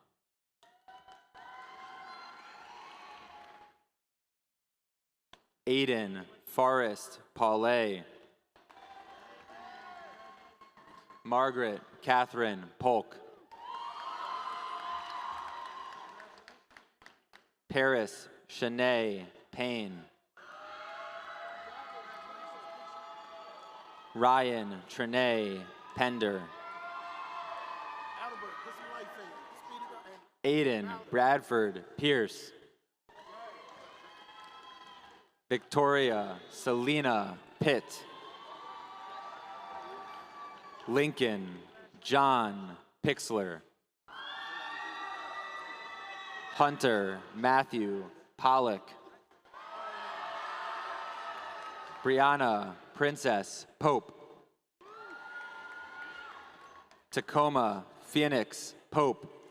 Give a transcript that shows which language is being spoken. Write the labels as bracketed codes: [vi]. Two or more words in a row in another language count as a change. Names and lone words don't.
[en] Aiden Forrest Paulay. Margaret Catherine Polk. Paris Shanae Payne. Ryan Trinae Pender. Aiden Bradford Pierce. Victoria Selena Pitt. Lincoln John Pixler. Hunter Matthew Pollock. Brianna Princess Pope. Tacoma Phoenix Pope.